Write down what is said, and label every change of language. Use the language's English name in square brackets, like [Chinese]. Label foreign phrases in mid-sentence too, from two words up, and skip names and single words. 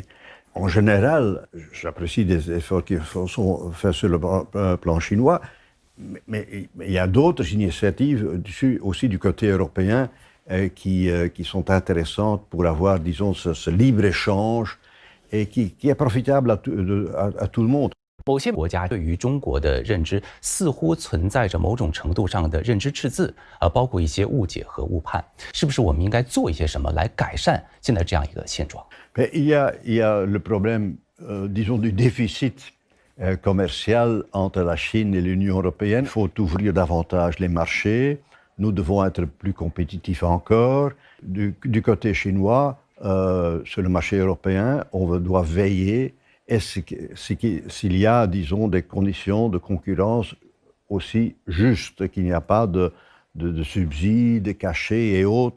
[French] En général, j'apprécie des efforts qui sont faits sur le plan chinois, mais il y a d'autres initiatives aussi du côté européen qui sont intéressantes pour avoir, disons, ce libre-échange et qui est profitable à tout le monde. [Chinese] 某些国家对于中国的认知似乎存在着某种程度上的认知赤字，包括一些误解和误判。是不是我们应该做一些什么来改善现在这样一个现状？ [French] Il y a le problème, disons, du déficit commercial entre la Chine et l'Union européenne. Il faut ouvrir davantage les marchés. Nous devons être plus compétitifs encore. Du côté chinois, sur le marché européen, on doit veiller s'il y a, disons, des conditions de concurrence aussi justes, qu'il n'y a pas de subsides cachés et autres.